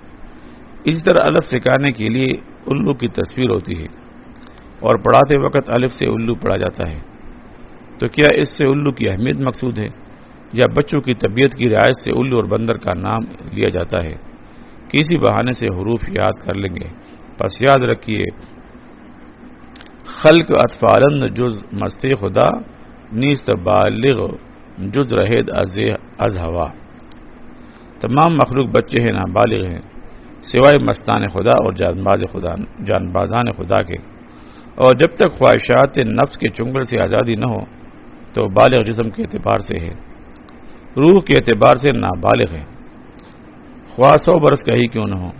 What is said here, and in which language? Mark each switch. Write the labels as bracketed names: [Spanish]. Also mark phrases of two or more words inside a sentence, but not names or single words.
[Urdu] اسی طرح الف سکھانے کے لیے الو کی تصویر ہوتی ہے، اور پڑھاتے وقت الف سے الو پڑھا جاتا ہے، تو کیا اس سے الو کی اہمیت مقصود ہے، یا بچوں کی طبیعت کی رعایت سے الو اور بندر کا نام لیا جاتا ہے؟ کسی بہانے سے حروف یاد کر لیں گے۔ پس یاد رکھیے، [Persian] خلق اطفالند جز مستی خدا، نیست بالغ جز رہید از ہوا۔ [Urdu] تمام مخلوق بچے ہیں، نابالغ ہیں، سوائے مستان خدا اور جانبازان خدا کے، اور جب تک خواہشات نفس کے چنگل سے آزادی نہ ہو تو بالغ جسم کے اعتبار سے ہے، روح کے اعتبار سے نابالغ ہے، خواہ 100 برس کا ہی کیوں نہ ہو۔